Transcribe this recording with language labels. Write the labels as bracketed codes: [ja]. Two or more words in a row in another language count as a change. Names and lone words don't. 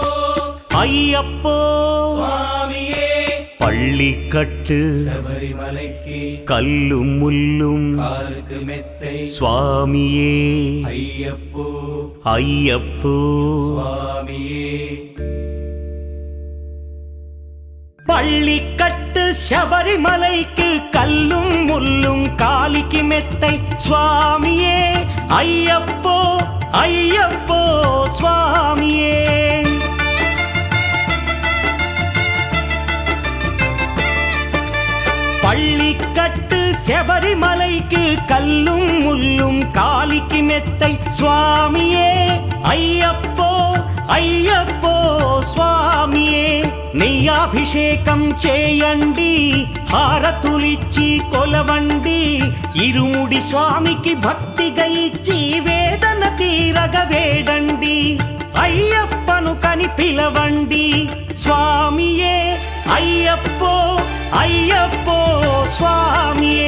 [ta] అయ్యప్పో స్వామియే பள்ளிக்கட்டு శబరిమలకి கல்லும் முள்ளும் காலுக்கு மெத்தை சுவாமியே అయ్యప్పో ஐயப்போ స్వామియే பள்ளிக்கட்டு శబరిమలైக்கு கல்லும் முள்ளும் காலிக்கு மெத்தை சுவாமியே ஐயப்போ ஐயப்போ சுவாமியே பள்ளிக்கட்டு శబరిమలైக்கு கல்லும் முள்ளும் காலிக்கு மெத்தை சுவாமியே ஐயப்போ ஐயப்போ [te] స్వామియే నెయ్యాభిషేకం చేయండి హారతులిచ్చి కొలవండి ఇరుముడి స్వామికి భక్తిగా ఇచ్చి వేదన తీరగ వేడండి అయ్యప్పను కని పిలవండి స్వామియే అయ్యప్పో అయ్యప్పో స్వామియే